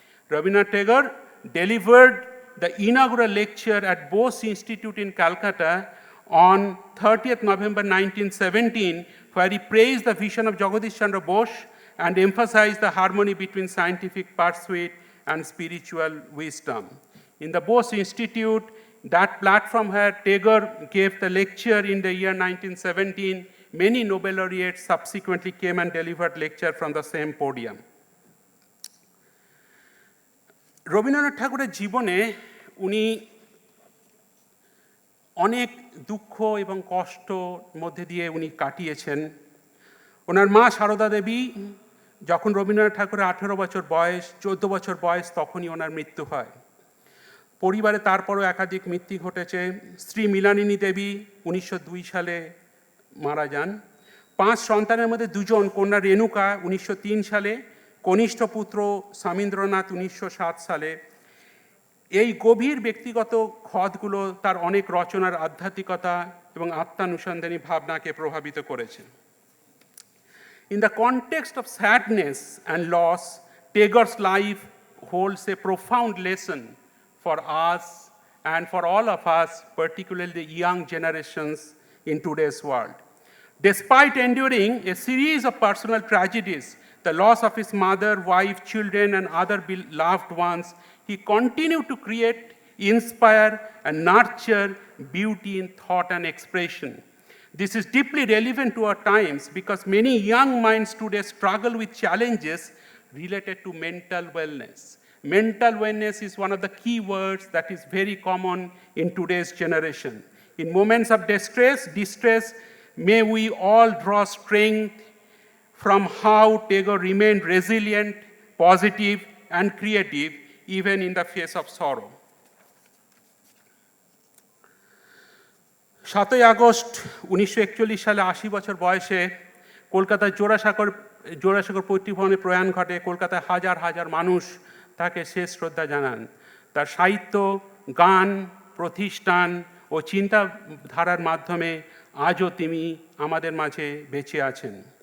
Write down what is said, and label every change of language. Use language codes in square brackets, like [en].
[en] Rabindranath Tagore delivered the inaugural lecture at Bose Institute in Calcutta on 30th November 1917, where he praised the vision of Jagadish Chandra Bose and emphasized the harmony between scientific pursuit and spiritual wisdom. In the Bose Institute, that platform where Tagore gave the lecture in the year 1917, many Nobel laureates subsequently came and delivered lecture from the same podium. [bn] Rabindranath ঠাকুরের জীবনে উনি অনেক দুঃখ এবং কষ্ট মধ্যে দিয়ে উনি কাটিয়েছেন। ওনার মা সারদা দেবী যখন রবীন্দ্রনাথ ঠাকুরের 18 বছর বয়স, 14 বছর বয়স, তখনই ওনার মৃত্যু হয়। পরিবারে তারপরও একাধিক মৃত্যু ঘটেছে। স্ত্রী মিলানিনী দেবী 1902 সালে মারা যান। 5 সন্তানের মধ্যে 2 জন, কন্যা রেণুকা 1903 সালে, কনিষ্ঠ পুত্র সামীন্দ্রনাথ 1907 সালে। এই গভীর ব্যক্তিগত ক্ষতগুলো তার অনেক রচনার আধ্যাত্মিকতা এবং আত্মানুসন্ধানী ভাবনাকে প্রভাবিত করেছে। [en] In the context of sadness and loss, Tagore's life holds a profound lesson for us and for all of us, particularly the young generations in today's world. Despite enduring a series of personal tragedies, the loss of his mother, wife, children, and other beloved ones, he continued to create, inspire, and nurture beauty in thought and expression. This is deeply relevant to our times because many young minds today struggle with challenges related to mental wellness. Mental wellness is one of the key words that is very common in today's generation. In moments of distress, may we all draw strength from how Tagore remained resilient, positive, and creative, even in the face of sorrow. [bn] 7ই August 1941 সালে 80 বছর বয়সে কলকাতার জোড়াসাঁকোর পৈতৃক ভবনে প্রয়াণ ঘটে। কলকাতায় হাজার হাজার মানুষ তাকে শেষ শ্রদ্ধা জানান। তার সাহিত্য, গান, প্রতিষ্ঠান ও চিন্তাধারার মাধ্যমে আজও তিনি আমাদের মাঝে বেঁচে আছেন।